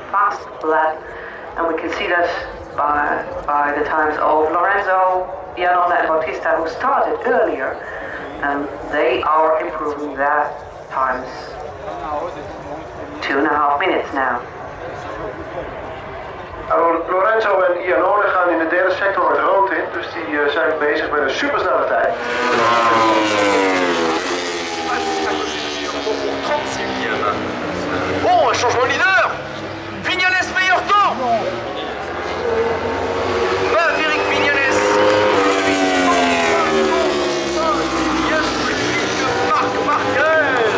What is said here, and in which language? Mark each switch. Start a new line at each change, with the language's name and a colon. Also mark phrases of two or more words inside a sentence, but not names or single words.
English: past that, and we can see that by the times of Lorenzo, Iannone and Bautista, who started earlier, and they are improving their times. 2.5 minutes now.
Dutch: Lorenzo en Iannone gaan in de derde sector het rood in, dus die zijn bezig met een supersnelle tijd.
French: Bon, un changement de leader. Vignales meilleur temps. Maverick Vignales. Marc Marquez.